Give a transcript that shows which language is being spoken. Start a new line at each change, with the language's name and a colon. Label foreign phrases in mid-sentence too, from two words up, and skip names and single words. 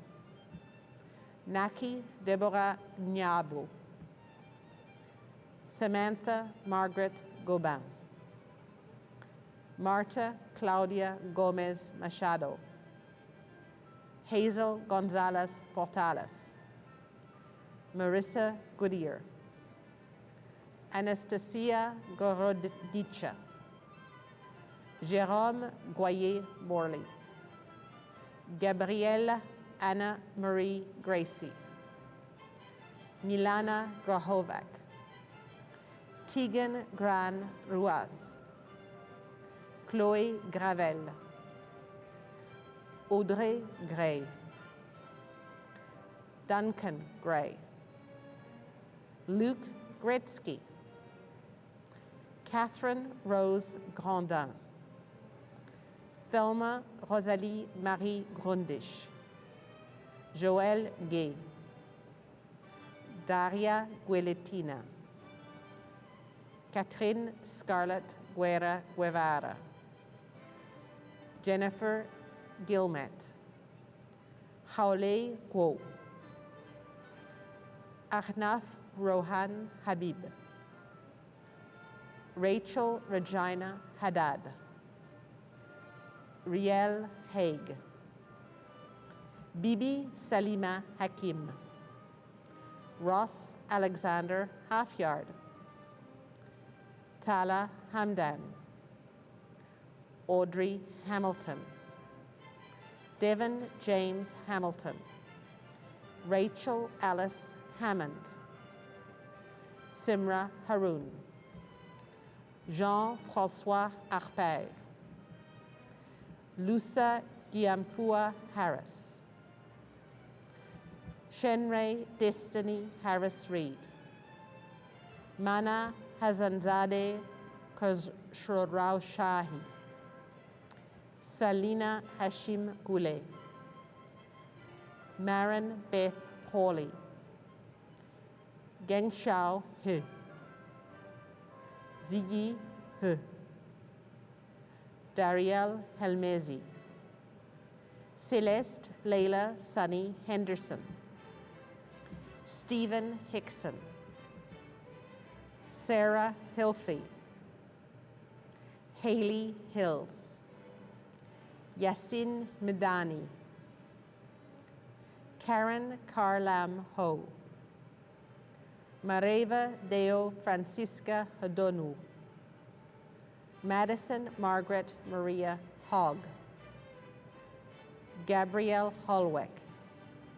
English: Naki Deborah Nyabo, Samantha Margaret Gobin, Marta Claudia Gomez Machado, Hazel Gonzalez Portales, Marissa Goodyear, Anastasia Gorodicha, Jérôme Goyer-Morley, Gabrielle Anna Marie Gracie, Milana Grahovac, Tegan Gran Ruaz, Chloé Gravel, Audrey Gray, Duncan Gray, Luke Gretzky, Catherine Rose Grandin, Thelma Rosalie Marie Grundisch, Joël Gay, Daria Guilletina, Catherine Scarlett Guerra Guevara, Jennifer Gilmet, Haulé Guo, Arnaf Rohan Habib, Rachel Regina Haddad, Riel Haig, Bibi Salima Hakim, Ross Alexander Halfyard, Tala Hamdan, Audrey Hamilton, Devon James Hamilton, Rachel Alice Hammond, Simra Haroun, Jean-François Arpert, Lusa Giamfua Harris, Shenray Destiny Harris Reed, Mana Hazanzadeh Khosrowshahi, Salina Hashim Goulet, Marin Beth Hawley, Gengshao He, Ziyi He, Dariel Helmezi, Celeste Layla Sunny Henderson, Stephen Hickson, Sarah Hilfey, Haley Hills, Yasin Medani, Karen Karlam Ho, Mareva Deo Francisca Hodonu, Madison Margaret Maria Hogg, Gabrielle Holweck,